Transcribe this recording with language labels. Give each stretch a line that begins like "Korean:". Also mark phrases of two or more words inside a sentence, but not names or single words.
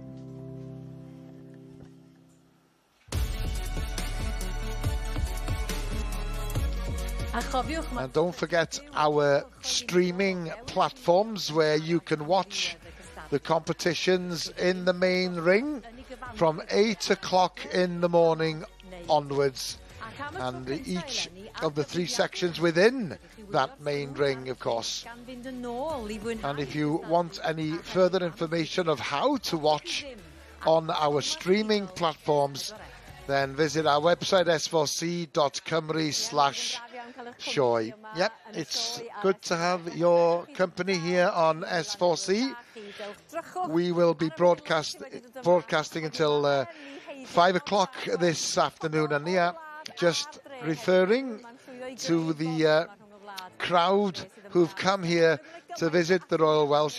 English: And don't forget our streaming platforms where you can watch the competitions in the main ring from 8 o'clock in the morning onwards, and each of the 3 sections within that main ring, of course. And if you want any further information of how to watch on our streaming platforms, then visit our website s4c.cymru/Sioe. Yep, it's good to have your company here on S4C. We will be broadcasting until 5 o'clock this afternoon. And Nia, just referring to the crowd who've come here to visit the Royal Welsh.